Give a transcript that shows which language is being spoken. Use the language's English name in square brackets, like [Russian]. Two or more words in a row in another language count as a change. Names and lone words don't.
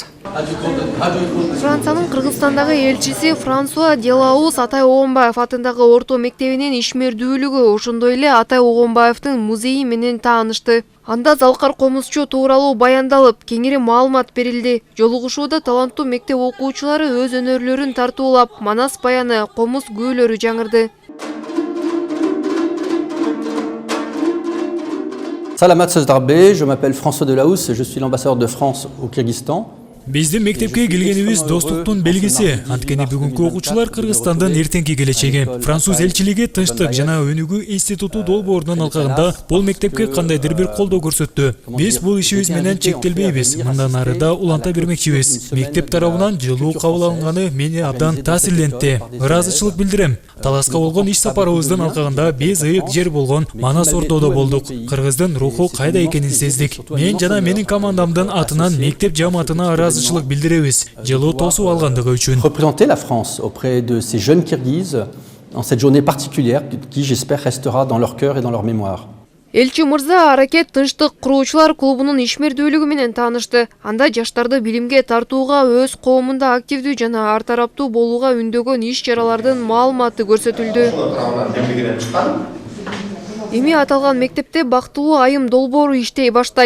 [Kyrgyz] Франциянын Кыргызстандагы элчиси Франсуа Делаус Атай Огонбаев атындагы орто мектебинин ишмердүүлүгү, ошондой эле Атай Огонбаевдин музейи менен таанышты. Анда залкар комузчу тууралуу баяндалып, кеңири маалымат берилди. Жолугушууда таланттуу мектеп окуучулары өз өнөрлөрүн тартуулап, манас баяны, комуз күйлөрү жаңырды. [French] Salamat Sözdarbe, je m'appelle François Delahousse, je suis l'ambassadeur de France au Kyrgyzstan. [Kyrgyz] Биздин мектепке келгенибиз достуктун белгиси. Анткени бүгүнкү окуучулар Кыргызстандын эртеңки келечеги. Француз элчилиги Тынчтык жана өнүгүү институту долбоорунун алкагында бул мектепке кандайдыр бир колдоо көрсөттү. Биз бул ишибиз менен чектелбейбиз. Мындан ары да уланта бермекчибиз. Мектеп тарабынан жылуу кабыл алынганы мени абдан таасирлентти. Ыраазычылык билдирем. Таласка болгон иш сапарыбыздын алкагында биз ыйык жер болгон Манас Ордодо болдук. Кыргыздын руху кайда экенин сездик. Мен жана менин командамдын атынан мектеп жамаатына [French] Représenter la France auprès de ces jeunes Kirghizes en cette journée particulière qui, j'espère, restera dans leur cœur et dans leur mémoire. [Kyrgyz] Элчи мырза Аракет Тынчтык куруучулар клубунун ишмердүүлүгү менен таанышты. Анда жаштарды билимге тартууга, өз коомунда активдүү жана ар тараптуу болууга үндөгөн иш чаралардын маалыматы көрсөтүлдү. Эми аталган мектепте бактылуу айым долбоору иштей баштайт.